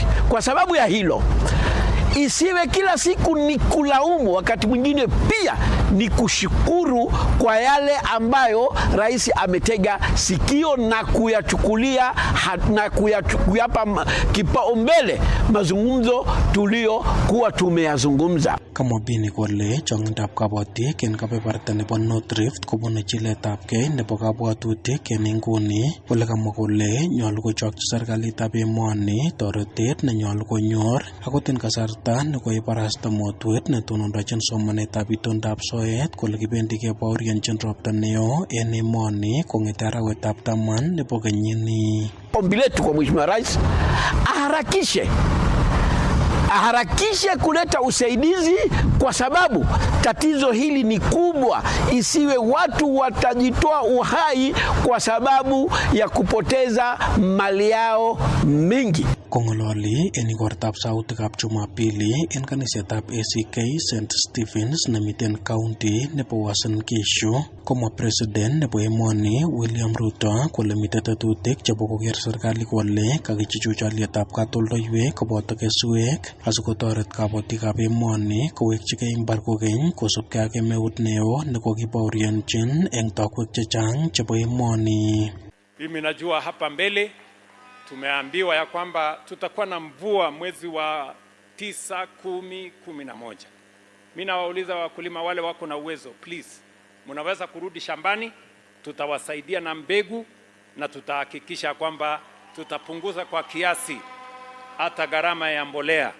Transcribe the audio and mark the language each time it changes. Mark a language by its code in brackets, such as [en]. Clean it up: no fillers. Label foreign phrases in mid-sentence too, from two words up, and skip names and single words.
[sw] Kwa sababu ya hilo isiwe kila siku ni kulaumu, wakati mwingine pia ni kushukuru kwa yale ambayo rais ametega sikio na kuyachukulia na kuyapa kipaumbele mazungumzo tuliokuwa tumeyazungumza. [kln] Kama Bini kole chong'indab kabatik en kebeberta nebo North Rift kobune chiletabkei nebo kabwatutik en inguni. Kole kamwa kole nyolu kochokchi serikalitab emoni toretet nenyolu konyor akot en kasarta nekoibarasta motwet netonondochin somanetab itondab soet kole kibendi kebaorionjin ropta neo en emoni kong'ete arawetab 10 nebo kenyini. [sw] Ombi letu kwa Mheshimiwa Rais aharakishe kuleta usaidizi kwa sababu tatizo hili ni kubwa, isiwe watu watajitoa uhai kwa sababu ya kupoteza mali yao mingi. [kln] Kong'ololi en igortab sautikab Jumapili en kanisetab ACK St. Stephen's nemiten county nebo Uasin Gishu, komwa president nebo emoni William Ruto kole miten tetutik chebo koker serikali kole kakichuchuch alietab katoldoiwek koboto keswek asikotoret kabotikab emoni kowekchigei imbar kokeny kosubkei ak kemeut neo nekokibaorionjin eng tokwek chechang chebo emoni. [sw] Mimi najua hapa mbele tumeambiwa ya kwamba tutakuwa na mvua mwezi wa 9, 10, 11. Mimi nawauliza wakulima wale wako na uwezo, please, mnaweza kurudi shambani, tutawasaidia na mbegu na tutahakikisha kwamba tutapunguza kwa kiasi hata gharama ya mbolea.